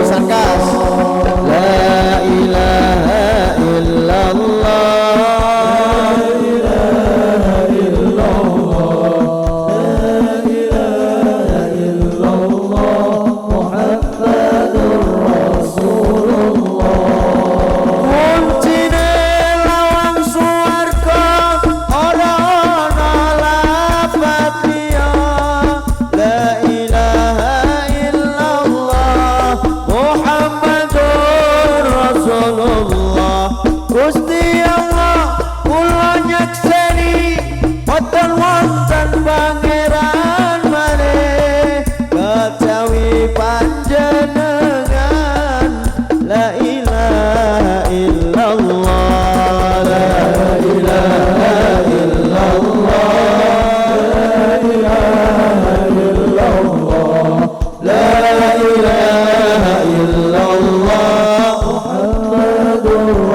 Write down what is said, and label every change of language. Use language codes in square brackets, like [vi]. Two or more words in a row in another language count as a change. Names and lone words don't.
[ar] Sangkas لا إله إلا الله لا إله إلا الله لا إله إلا الله محمد رسول الله. [jv] Kuncine lawang swarga ora ana lafat liya [ar] لا إله إلا الله محمد رسول الله. [jv] Gusti Allah kula nyakseni boten wonten pangeran maneh kejawi panjenengan [ar] لا إله إلا الله لا إله إلا الله لا إله إلا الله لا إله إلا الله محمد